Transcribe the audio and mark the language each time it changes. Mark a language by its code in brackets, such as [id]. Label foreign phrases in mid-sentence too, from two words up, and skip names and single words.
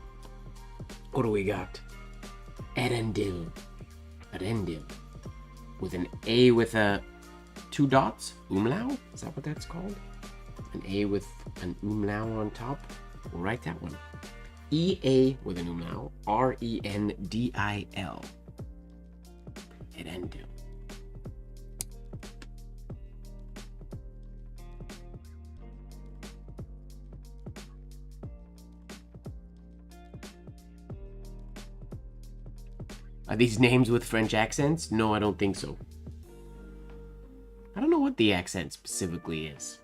[en] What do we got? Erendil. Erendil. With an A with a 2 dots? Umlau? Is that what that's called? An A with an umlau on top? We'll write that one. E-A with an umlau. R-E-N-D-I-L. Erendil. Are these names with French accents? No, I don't think so. I don't know what the accent specifically is.